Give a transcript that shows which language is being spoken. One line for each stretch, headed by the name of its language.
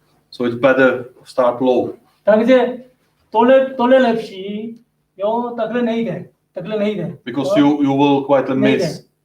English: So it's better to start low.
Czech: takže tohle lepší, jo, takhle nejde.
English: Because you will quite miss.